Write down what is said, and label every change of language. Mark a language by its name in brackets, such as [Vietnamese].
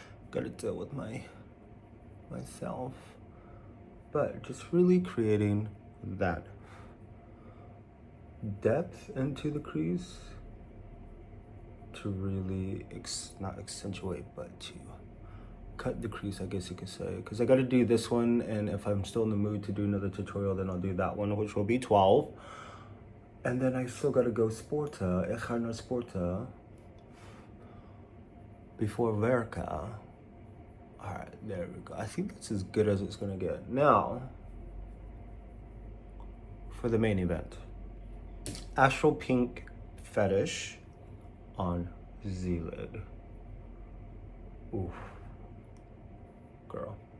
[English] Gotta deal with myself. But just really creating that depth into the crease to really not accentuate, but to cut the crease, I guess you could say. Because I got to do this one, and if I'm still in the mood to do another tutorial, then I'll do that one, which will be 12. And then I still got to go [Dutch] sporten. Ik ga naar sporten [English] before [Dutch] werken. [English] All right, there we go. I think that's as good as it's gonna get. Now, for the main event. Astral Pink Fetish on Z-lid. Oof. Girl.